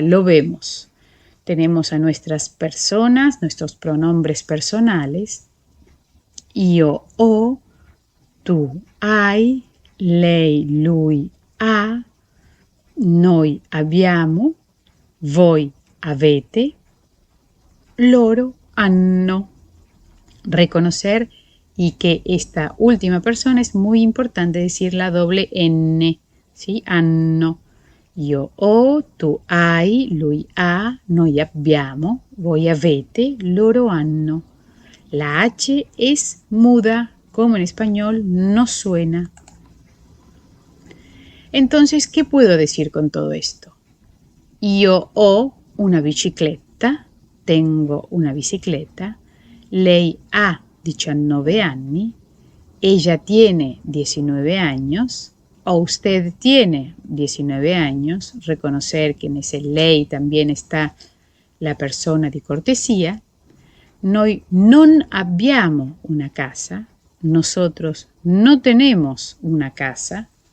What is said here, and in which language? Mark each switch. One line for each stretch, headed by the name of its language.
Spanish: Lo vemos. Tenemos a nuestras personas, nuestros pronombres personales,
Italian: io ho, tu hai, lei, lui ha, noi abbiamo, voi avete, loro hanno.
Spanish: Reconocer y que esta última persona es muy importante decir la doble N, ¿sí?
Italian: Hanno. Io ho, tu hai, lui ha, noi abbiamo, voi avete, loro hanno.
Spanish: La H es muda, como en español no suena. Entonces, ¿qué puedo decir con todo esto?
Italian: Io ho una bicicletta,
Spanish: tengo una bicicleta,
Italian: lei ha 19 anni,
Spanish: ella tiene 19 años, o usted tiene 19 años, reconocer que en ese lei también está la persona di cortesía.
Italian: Noi non abbiamo una casa,
Spanish: nosotros no tenemos una casa.